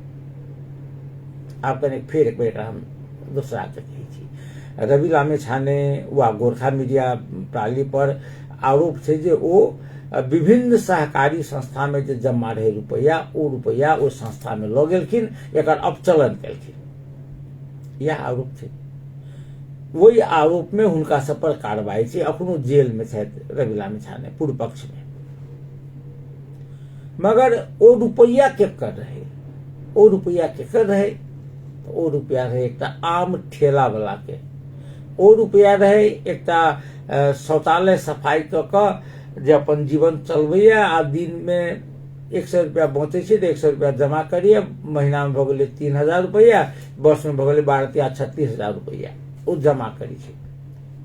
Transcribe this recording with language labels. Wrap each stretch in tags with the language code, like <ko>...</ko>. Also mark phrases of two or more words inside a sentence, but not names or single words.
<mai>आप कने फिर एक बेर हम दूसरा के कही छी, रवि लामेछाने वा गोरखा मीडिया प्राली पर आरोप छै जे ओ विभिन्न सहकारी संस्था में जे जमा रहे रुपया ओ संस्था में लऽ गेलखिन, एकर अपचलन केलखिन। यह आरोप छै। वही आरोप में हुनका सब पर कार्रवाई छै। अखनो जेल में छथि रवि लामिछाने पूर्व पक्ष में। मगर ओ रुपया केकर रहे? ओ रुपया केकर रहे? तो ओ रुपया रहे एकटा आम ठेला वाला के। ओ रुपया रहे एकटा शौचालय सफाई कऽ जे अपन जीवन चलबैया, आ दिन में 100 रुपया बचे छै तो 100 रुपया जमा करिए, महीना में भऽ गेलै 3000 रुपया, वर्ष में भऽ गेलै 32-36,000 रुपया ओ जमा करी छै।</mai>